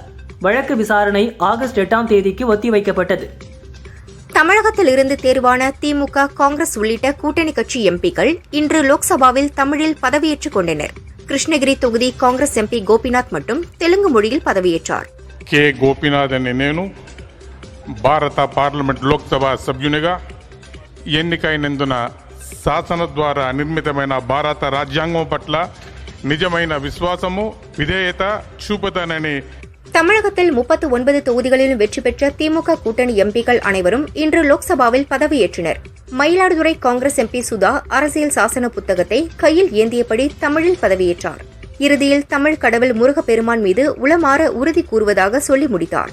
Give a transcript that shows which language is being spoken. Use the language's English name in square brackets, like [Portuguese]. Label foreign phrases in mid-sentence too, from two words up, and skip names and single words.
[Tamil] வழக்கு விசாரணை ஆகஸ்ட் 8ஆம் தேதிக்கு ஒத்திவைக்கப்பட்டது. தமிழகத்தில் இருந்து தேர்வான திமுக, காங்கிரஸ் உள்ளிட்ட கூட்டணி கட்சி எம்பிக்கள் இன்று லோக்சபாவில் தமிழில் பதவியேற்றுக் கொண்டனர். கிருஷ்ணகிரி தொகுதி காங்கிரஸ் எம்பி கோபிநாத் மட்டும் தெலுங்கு மொழியில் பதவியேற்றார். [Telugu] ಕೆ ಗೋಪಿನಾಥ್ ಅనే నేను భారత పార్లమెంట్ లోక్సభ సభ్యునిగా ఎన్నికైనందున శాసన ద్వారా నిర్మితమైన భారత రాజ్యాంగం పట్ల నిజమైన విశ్వాసము, విధేయత చూపుతానని [Tamil] தமிழகத்தில் 39 தொகுதிகளிலும் வெற்றி பெற்ற திமுக கூட்டணி எம்பிக்கள் அனைவரும் இன்று லோக்சபாவில் பதவியேற்றனர். மயிலாடுதுறை காங்கிரஸ் எம்பி சுதா அரசியல் சாசன புத்தகத்தை கையில் ஏந்தியபடி தமிழில் பதவியேற்றார். இறுதியில் தமிழ் கடவுள் முருகப்பெருமான் மீது உளமாற உறுதி கூறுவதாக சொல்லி முடித்தார்.